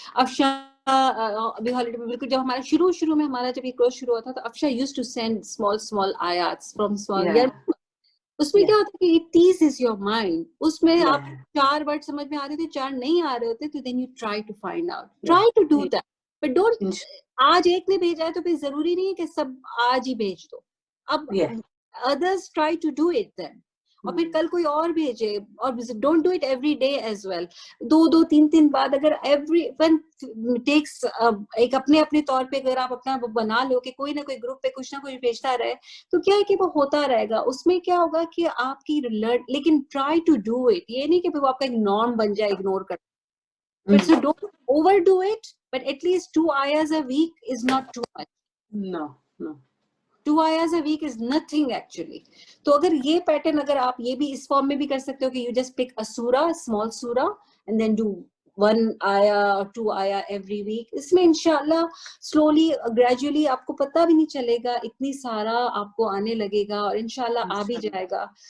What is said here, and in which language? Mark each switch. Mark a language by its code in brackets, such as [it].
[ur] افشا ابھی ہالیڈے میں بالکل, جب ہمارا شروع میں ہمارا جب یہ کورس شروع ہوا تھا, تو افشا [en] Used to send small آیاتس from small. [ur] اس میں کیا ہوتا ہے کہ [en] it teases your mind, [ur] اس میں آپ 4 ورڈ سمجھ میں آ رہے تھے, 4 نہیں آ رہے ہوتے, تو [en] Then you try to find out, try to do that, but don't. [ur] آج ایک نے بھیجا ہے تو پھر ضروری نہیں ہے کہ سب آج ہی بھیج دو. [en] اب others try to do it then. [ur] اور پھر کل کوئی اور بھیجے, اور [en] Don't do it every day as well. [ur] 2-3 بعد اگر [en] everyone takes [ur] ایک اپنے اپنے طور پہ اگر آپ اپنا بنا لو کہ کوئی نہ کوئی گروپ پہ کچھ نہ کچھ بھیجتا رہے, تو کیا ہے کہ وہ ہوتا رہے گا. اس میں کیا ہوگا کہ آپ کی لیکن [en] try to do it, [ur] یہ نہیں کہ پھر وہ آپ کا ایک نارم بن جائے اگنور کر. [en] But so don't overdo it, but at least 2 ayahs a week is not too much. No. 2 ayahs a week is nothing actually. [ur] تو اگر یہ پیٹرن اگر آپ یہ بھی اس فارم میں بھی کر سکتے ہو کہ [en] you just pick a surah, small surah, and then do 1 ayah or 2 ayah every week. [ur] اس میں انشاءاللہ [en] slowly, gradually [ur] آپ کو پتہ بھی نہیں چلے گا, اتنی سارا آپ کو آنے لگے گا اور انشاءاللہ آ بھی جائے گا.